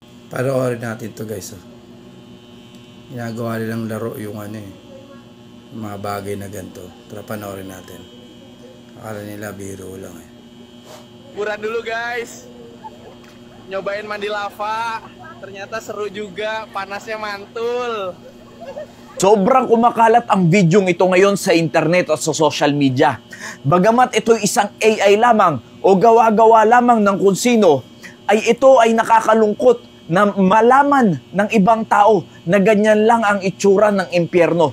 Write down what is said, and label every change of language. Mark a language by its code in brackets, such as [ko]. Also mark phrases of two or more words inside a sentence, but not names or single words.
[tl] Panoorin natin to guys. Oh. Ginagawa nilang laro yung mga bagay na ganito. Tara panoorin natin. Akala nila biro lang eh. [id] Liburan dulu guys. Nyobain mandi lava. Ternyata seru juga, panasnya mantul. [tl] Sobrang kumakalat ang videong ito ngayon sa internet at sa [en] social media. [tl] Bagamat ito'y isang AI lamang o gawa-gawa lamang ng kung sino, ay ito ay nakakalungkot na malaman ng ibang tao na ganyan lang ang itsura ng impyerno.